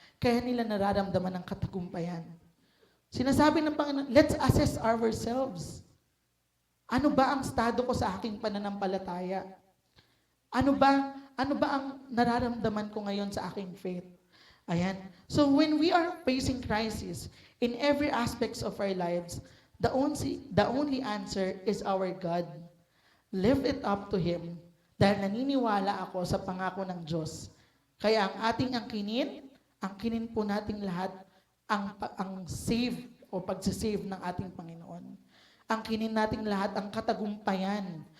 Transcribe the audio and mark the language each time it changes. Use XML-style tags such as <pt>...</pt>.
<tl>Kaya nila nararamdaman ng katagumpayan. Sinasabi ng Panginoon,</tl> <en>let's assess ourselves.</en> <tl>Ano ba ang estado ko sa aking pananampalataya? Ano ba ang nararamdaman ko ngayon sa aking faith? Ayan.</tl> <en>So when we are facing crisis in every aspects of our lives, the only answer is our God. Lift it up to Him</en> <tl>dahil naniniwala ako sa pangako ng Diyos. Kaya ang ating angkinin po nating lahat ang save o pagsisave ng ating Panginoon. Angkinin nating lahat ang katagumpayan.</tl>